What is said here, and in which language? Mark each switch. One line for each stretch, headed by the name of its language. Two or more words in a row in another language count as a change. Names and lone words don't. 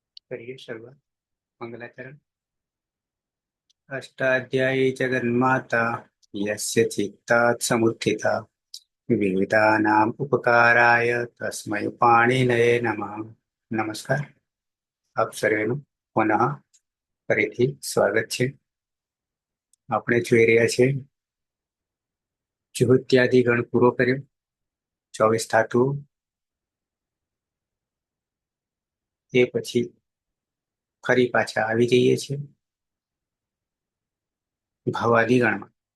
Hindi: करिए शुरुआत। मंगलाचरण।
Sanskrit: अष्टाध्यायी जगन्माता यस्य चित्तात् समुत्थिता विविधानाम् उपकाराय तस्मै पाणिनये नमः।
Gujarati: नमस्कार આપ સર્વેનું પુનઃ ફરીથી સ્વાગત છે। આપણે જોઈ રહ્યા છે જુહત્યાદિ ગણ પૂરો કર્યો, 24 ધાતુઓ। તે પછી ફરી પાછા આવી જઈએ છીએ ભવાદી ગણમાં।